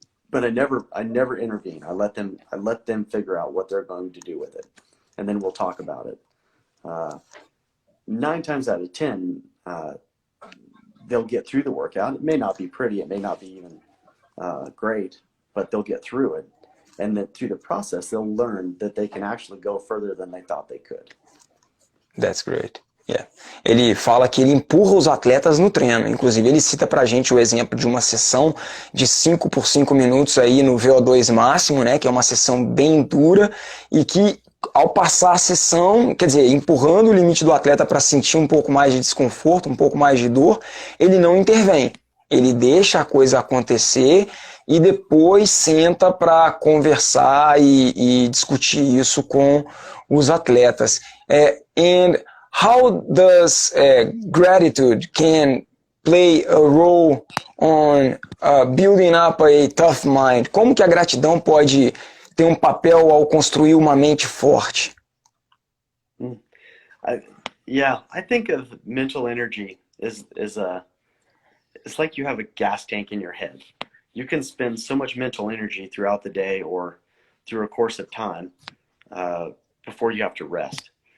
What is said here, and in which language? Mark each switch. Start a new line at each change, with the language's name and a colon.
English: But I never intervene. I let them figure out what they're going to do with it, and then we'll talk about it. 9 times out of 10, they'll get through the workout. It may not be pretty, it may not be even great, but they'll get through it, and then through the process, they'll learn that they can actually go further than they thought they could. That's great. Yeah.
Portuguese: Ele fala que ele empurra os atletas no treino. Inclusive, ele cita pra gente o exemplo de uma sessão de 5 por 5 minutos aí no VO2 máximo, né? Que é uma sessão bem dura e que, ao passar a sessão, quer dizer, empurrando o limite do atleta para sentir um pouco mais de desconforto, um pouco mais de dor, ele não intervém. Ele deixa a coisa acontecer e depois senta para conversar e discutir isso com os atletas.
English: And how does gratitude can play a role on building up a tough mind?
Portuguese: Como que a gratidão pode ter um papel ao construir uma mente forte?
English: I think of mental energy as it's like you have a gas tank in your head. You can spend so much mental energy throughout the day or through a course of time before you have to rest.